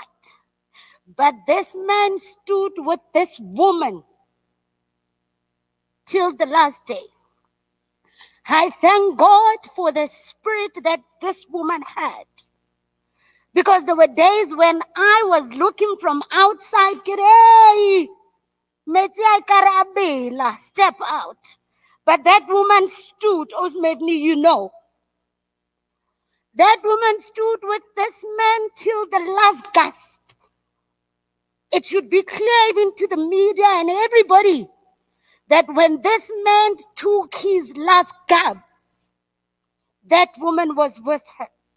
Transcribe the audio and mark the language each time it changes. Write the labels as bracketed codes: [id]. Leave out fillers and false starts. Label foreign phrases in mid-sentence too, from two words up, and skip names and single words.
[en] But this man stood with this woman till the last day. I thank God for the spirit that this woman had, Because there were days when I was looking from outside, [st] "Hey, metsi a ekare a bela, [en] step out." But that woman stood, Osmevni, that woman stood with this man till the last gasp. It should be clear even to the media and everybody that when this man took his last gasp, that woman was with her.